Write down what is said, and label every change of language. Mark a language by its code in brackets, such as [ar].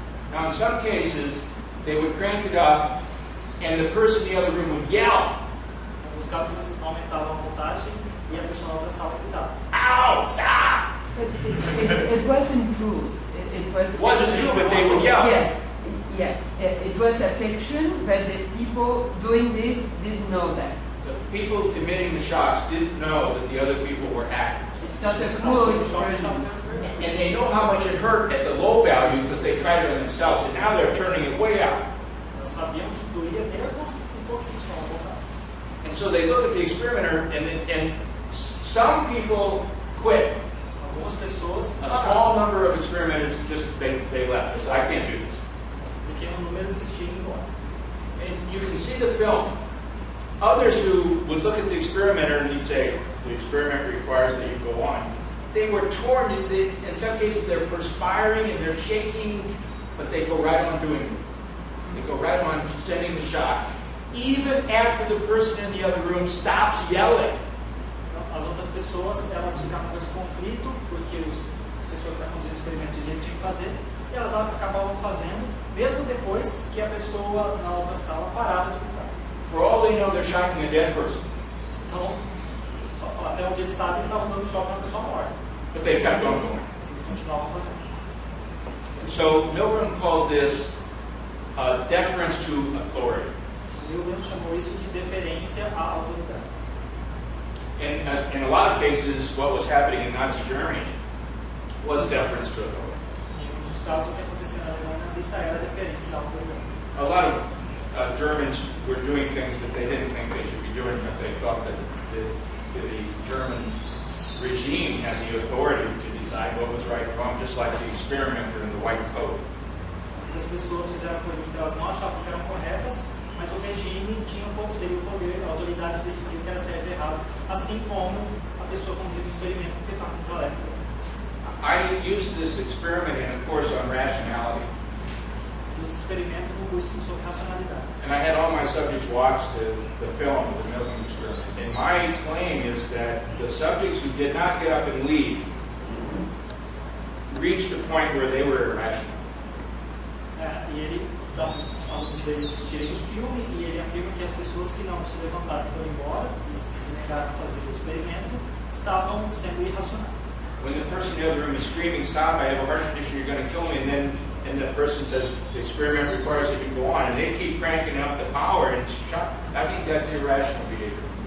[en] Now, in some cases, they would crank it up, and the person in the other room would yell. [pt] Em alguns casos, eles aumentavam a voltagem e a pessoa na outra sala gritava. [en] Ow! Stop! But it wasn't true. It wasn't true, but they would yell. Yes, yeah. It was a fiction, but the people doing this didn't know that. The people emitting the shocks didn't know that the other people were actors. It's not a cruel experiment. And they know how much it hurt at the low value because they tried it on themselves, and now they're turning it way up. [pt] Elas sabiam que doía mesmo um pouquinho só a voltagem. [en] And so they look at the experimenter, and some people quit. [pt] Algumas pessoas, [en] A small number of experimenters just they left. They said, I can't do this. [pt] pequeno número desistiram e embora. [en] And you can see the film. Others who would look at the experimenter and he'd say, the experiment requires that you go on. They were torn. In some cases, they're perspiring and they're shaking, but they go right on doing it. They go right on sending the shock, even after the person in the other room stops yelling. [pt] As outras pessoas, elas ficavam com esse conflito, porque a pessoa que está conduzindo o experimento dizia que tinha que fazer, e elas acabavam fazendo, mesmo depois que a pessoa na outra sala parava de gritar. [en] For all they know, they're shocking a dead person. [pt] Então, até onde eles sabem, eles estavam dando choque na pessoa morta. [en] But they kept on going. [pt] Eles continuavam fazendo. [en] And so Milgram called this deference to authority. [pt] Milgram chamou isso de deferência à autoridade. [en] In a lot of cases, what was happening in Nazi Germany was deference to authority. [pt] Em muitos casos, o que acontecia na Alemanha nazista era a deferência à autoridade. [en] A lot of Germans were doing things that they didn't think they should be doing, but they thought that the German regime had the authority to decide what was right and wrong, just like the experimenter in the white coat. [pt] Muitas pessoas fizeram coisas que elas não achavam que eram corretas, mas o regime teria o poder, a autoridade de decidir o que era certo e errado, assim como a pessoa conduzia o experimento que estava contra a época. [en] I used this experiment in a course on rationality. [pt] Os experimentos no curso sobre racionalidade. [en] And I had all my subjects watch the film, the Milgram experiment. And my claim is that the subjects who did not get up and leave reached a point where they were irrational. [pt] E ele, então, os alunos dele assistirem o filme e ele afirma que as pessoas que não se levantaram e foram embora e se negaram a fazer o experimento estavam sendo irracionais. [en] When the person in the other room is screaming, "Stop, I have a heart condition, you're going to kill me," and the person says, "The experiment requires that you go on," and they keep cranking up the power, and I think that's irrational behavior.